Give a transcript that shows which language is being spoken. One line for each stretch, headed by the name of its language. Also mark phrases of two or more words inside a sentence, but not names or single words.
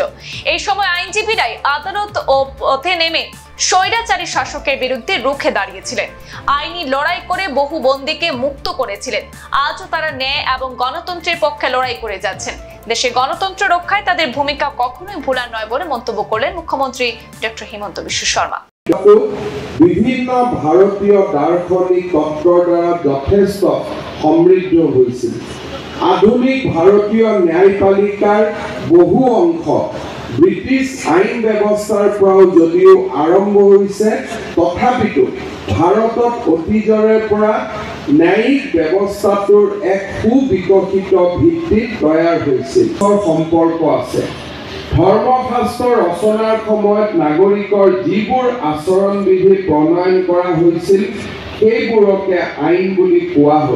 Bangla: এই সময় আইনজীবীরাই আদালত ও পথে নেমে স্বৈরাচারী শাসকের বিরুদ্ধে রুখে দাঁড়িয়েছিলেন, আইনি লড়াই করে বহু বন্দীকে মুক্ত করেছিলেন। আজও তারা ন্যায় এবং গণতন্ত্রের পক্ষে লড়াই করে যাচ্ছেন। দেশের গণতন্ত্র রক্ষায় তাদের ভূমিকা কখনোই ভোলার নয় বলে মন্তব্য করলেন মুখ্যমন্ত্রী ডক্টর হিমন্ত বিশ্ব শর্মা।
Assamese: বিভিন্ন ভারতীয় দার্শনিক তত্ত্বৰ দ্বাৰা যথেষ্ট সমৃদ্ধ হৈছিল।
Bangla: আধুনিক ভারতীয় ন্যায়পালিকাৰ বহু অংশ ব্রিটিশ আইন ব্যবস্থার পরাও যদিও আরম্ভ হয়েছে,
Assamese: তথাপিতো ভারতত অতীজৰে পৰা ন্যায়িক ব্যৱস্থাটোৰ এক সুবিকশিত ভিত্তি তৈয়াৰ হৈছিল। সম্পৰ্ক আছে। ধৰ্মশাস্ত্ৰ ৰচনাৰ সময়ত নাগৰিকৰ যিবোৰ আচৰণ বিধি প্ৰণয়ন কৰা হৈছিল সেইবোৰকে আইন বুলি কোৱা হ'ল।